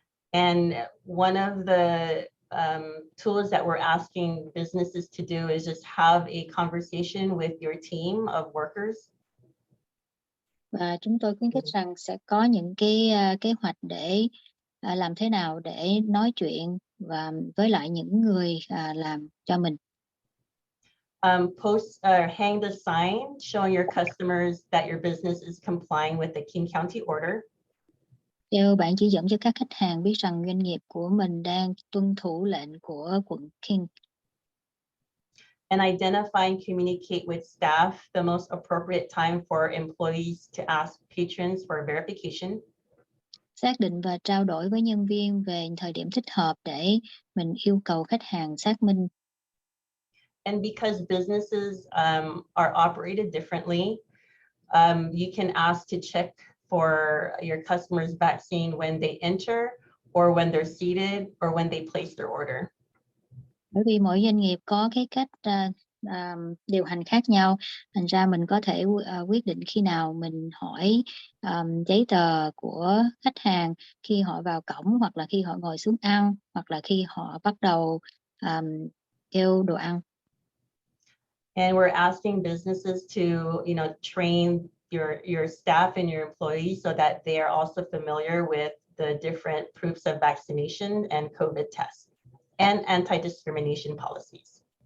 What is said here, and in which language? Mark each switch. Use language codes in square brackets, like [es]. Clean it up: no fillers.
[en] And one of the tools that we're asking businesses to do is just have a conversation with your team of workers. [vi] Và chúng tôi khuyến khích rằng sẽ có những cái kế hoạch để làm thế nào để nói chuyện và với lại những người làm cho mình. [en] Hang the sign showing your customers that your business is complying with the King County order. [vi] Treo bản chỉ dẫn cho các khách hàng biết rằng doanh nghiệp của mình đang tuân thủ lệnh của quận King. [en] And identify and communicate with staff the most appropriate time for employees to ask patrons for verification. [vi] Xác định và trao đổi với nhân viên về thời điểm thích hợp để mình yêu cầu khách hàng xác minh. [en] And because businesses are operated differently, you can ask to check for your customers' vaccine when they enter, or when they're seated, or when they place their order. [vi] Bởi vì mỗi doanh nghiệp có cái cách điều hành khác nhau, thành ra mình có thể quyết định khi nào mình hỏi giấy tờ của khách hàng khi họ vào cổng, hoặc là khi họ ngồi xuống ăn, hoặc là khi họ bắt đầu kêu đồ ăn. [en] And we're asking businesses to, train your staff and your employees so that they are also familiar with the different proofs of vaccination and COVID tests and anti-discrimination policies.